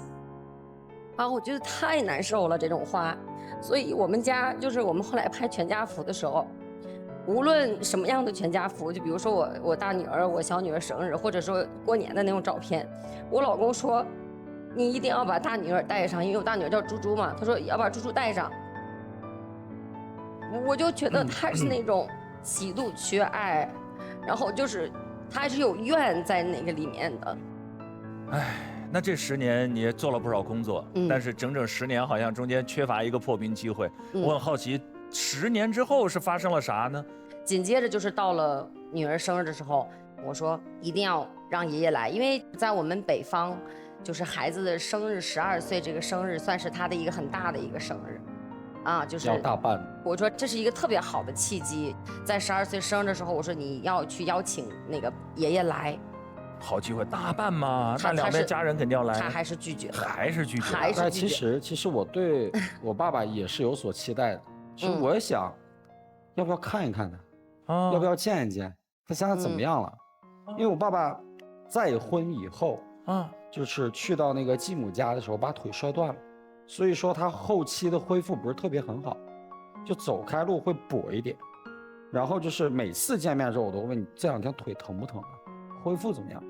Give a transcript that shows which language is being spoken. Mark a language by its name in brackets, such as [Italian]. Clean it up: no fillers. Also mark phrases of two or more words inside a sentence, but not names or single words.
[Chinese] 我覺得太難受了這種話，所以我們家就是我們後來拍全家福的時候，無論什麼樣的全家福，就比如說我大女兒、我小女兒生日，或者說過年的那種照片，我老公說你一定要把大女兒帶上，因為我大女兒叫豬豬嘛，他說要把豬豬帶上。我就覺得他是那種極度缺愛，然後就是他是有怨在那個裡面的。那这10年你也做了不少工作，但是整整10年好像中间缺乏一个破冰机会。我很好奇，10年之後是發生了啥呢？緊接着就是到了女兒生日的時候，我說一定要讓爺爺來，因為在我們北方，就是孩子的生日12歲這個生日算是他的一個很大的一個生日。啊，就是要大辦。我說這是一個特別好的契機，在12歲生日的時候，我說你要去邀請那個爺爺來。好機會，大辦嘛，那兩邊家人肯定要來。他還是拒絕的，還是拒絕。但其實我對我爸爸也是有所期待的，其實我也想，要不要看一看他，要不要見一見他現在怎麼樣了？因為我爸爸再婚以後，就是去到那個繼母家的時候，把腿摔斷了。所以說他後期的恢復不是特別很好，就走開路會跛一點，然後就是每次見面的時候我都問你這兩天腿疼不疼啊，恢復怎麼樣？